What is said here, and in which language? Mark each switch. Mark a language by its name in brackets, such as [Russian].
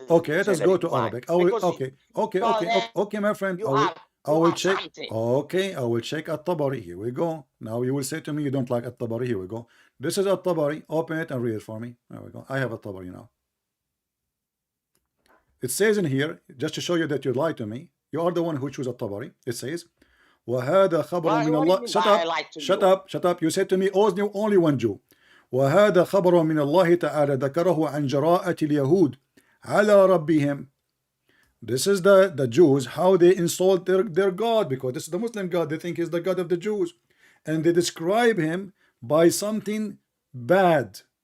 [English] okay, let us go to Arabic. I will, okay, my friend. I will check. Okay, I will check At-Tabari. Here we go. Now you will say to me you don't like At-Tabari. Here we go. This is At-Tabari. Open it and read it for me. There we go. I have At-Tabari now. It says in here, just to show you that you lied to me, you are the one who chose At-Tabari. It says, [Arabic] وَهَذَا خَبَرٌ مِنَ اللَّهِ. [English] Shut up. You said to me, only one Jew. [Arabic] وَهَذَا خَبَرٌ مِنَ اللَّهِ تَعَالَى ذَكَرَهُ عَنْ جَرَاءَةِ الْيَهُودِ عَلَى رَبِّهِمْ. [English] This is the Jews, how they insult their God, because this is the Muslim God. They think he's the God of the Jews. And they describe him by something bad.